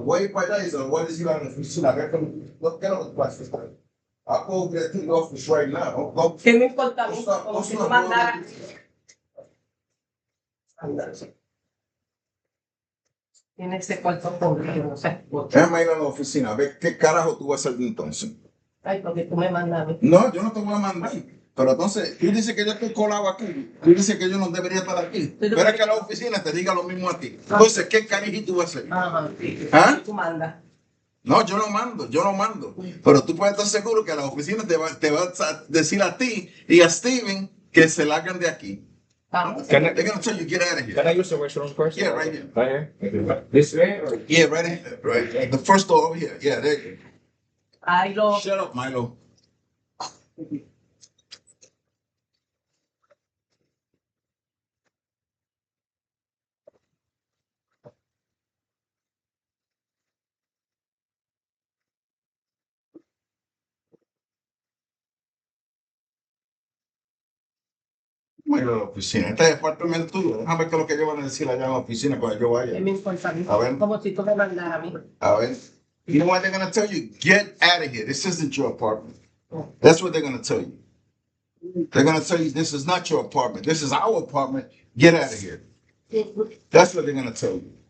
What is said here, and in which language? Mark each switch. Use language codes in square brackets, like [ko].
[es] Voy para allá y se lo voy a decir a la oficina. A ver cómo, ¿qué es lo que pasa? [en] I'll go get to the office right now. Go. [es] ¿Qué me importa a mí? [en] Stop, [es] Como si [en] stop, [es] tú mandaras. Tiene ese cuarto podrido, no sé. Déjame ir a la oficina. A ver qué carajo tú vas a hacer entonces. Ay, porque tú me mandas a mí. No, yo no te voy a mandar. Pero entonces, tú dices que yo estoy colado aquí. Tú dices que yo no debería estar aquí. Espera que la oficina te diga lo mismo a ti. Entonces, ¿qué cariño tú vas a hacer? Ajá, sí. ¿Ah? Tú mandas. No, yo no mando. Pero tú puedes estar seguro que la oficina te va a decir a ti y a Steven que se largan de aquí. [en] They're gonna tell you get out of here. Can I use the restroom first? Yeah, right here. Right here? This way or? Yeah, right here. Right. The first door over here. Yeah, there you [es] Ay, [en] go. [es] lo. [en] Shut up, Milo. [es] ¿Cómo ir a la oficina? Este departamento tuyo. Déjame ver qué es lo que ellos van a decir allá en la oficina cuando yo vaya. Me importa a mí. A ver. Como si tú me mandaras a mí. A ver. [en] You know what they're gonna tell you? Get out of here. This isn't your apartment. That's what they're gonna tell you. They're gonna tell you this is not your apartment. This is our apartment. Get out of here. That's what they're gonna tell you.